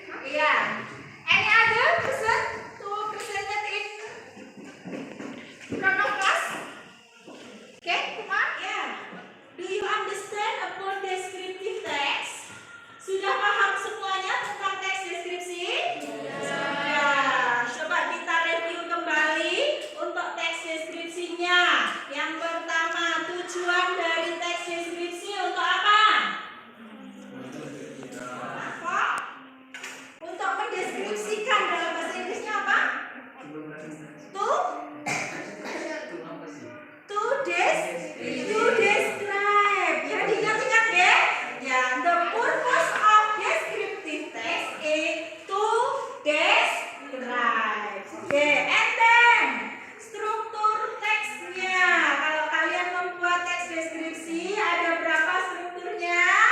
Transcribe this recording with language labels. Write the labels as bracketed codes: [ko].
[en] Yeah. Any other person to present it in front of us? Okay, come on. Yeah. Do you understand about descriptive text? [id] Sudah paham semuanya tentang teks deskripsi? Ya. Coba kita review kembali untuk teks deskripsinya. Yang pertama, tujuan dari teks deskripsi untuk apa? Apa? Untuk mendeskripsikan, dalam bahasa Inggrisnya apa? [en] To describe. [id] Ya, diingat-ingat ya. [en] Ya, the purpose of descriptive text is to describe. Oke, and then [id] struktur teksnya. Kalau kalian membuat teks deskripsi, ada berapa strukturnya?